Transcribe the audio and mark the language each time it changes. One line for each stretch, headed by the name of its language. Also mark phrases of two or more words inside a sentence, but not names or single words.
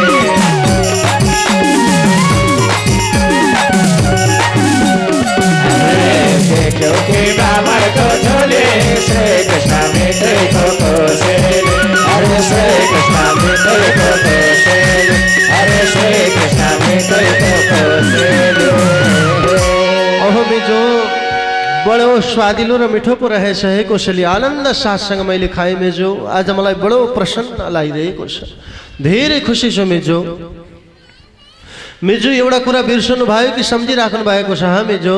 Hindi: देखो कि
Nepali: ब्राह्मण को झोले श्री कृष्ण मितैको कोसेली हरे श्री कृष्ण मितैको कोसेली हरे श्री कृष्ण मितैको कोसेली अहो मेजो बडो स्वादिलो र मिठो पो रहेछ हे कोसेली आनन्द साथसँग मैले खाएँ मेजो आज मलाई बडो प्रसन्न लागिरहेको छ धेरै खुसी छु मेजो मेजो एउटा कुरा बिर्सनु भयो कि सम्झिराख्नु भएको छ हाँ मेजो